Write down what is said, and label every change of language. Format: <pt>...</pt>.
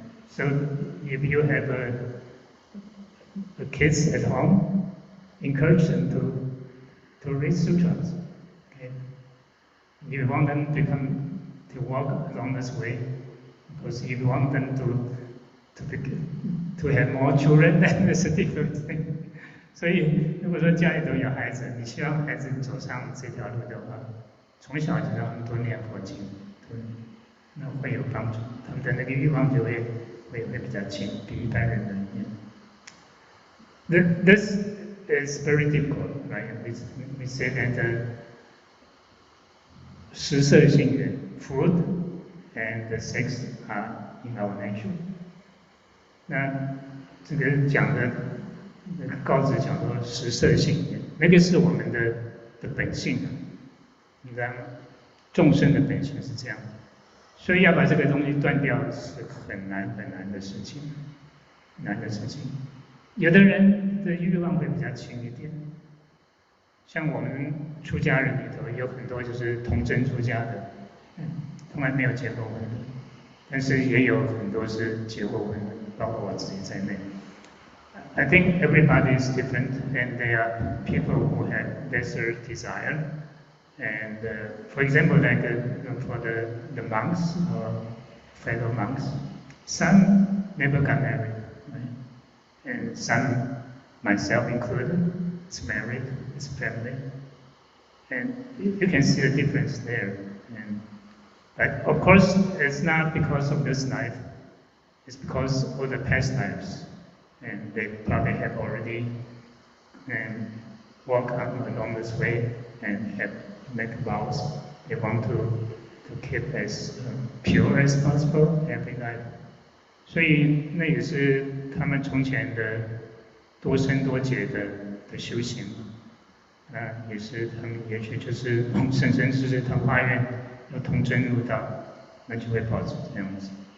<en>So if you have kids at home, encourage them to read sutras. Okay? If you want them to walk along this way, because if you want them to have more children, then it's a different thing.</en> <zh>所以，如果说家里都有孩子，你希望孩子走上这条路的话，从小就让他们多念佛经，对，那会有帮助，他们的那个欲望就会比较轻，比一般人的念。</zh> <en>This is very difficult, right? We say that</en> <zh>食色性也</zh> <en>food and sex are in our nature.</en> <zh>那这个讲的那个告子讲说食色性也，那个是我们的本性，你知道吗？众生的本性是这样，所以要把这个东西断掉是很难的事情，难的事情。有的人的欲望会比较轻一点，像我们出家人里头有很多就是童真出家的，从来没有结过婚的，但是也有很多是结过婚的，包括我自己在内。</zh> <en>I think everybody is different, and there are people who have lesser desire. And for example, like for the monks or fellow monks, some never got married, right? And some, myself included, is married, is family, and you can see the difference there. But of course, it's not because of this life; it's because of the past lives, and they probably have already walked along this way and have make vows. They want to keep as pure as possible every life.</en> <zh>所以那也是他们从前的多生多劫的修行，也是他们也许就是生生世世他发愿要童真入道，那就会保持这样子。</zh>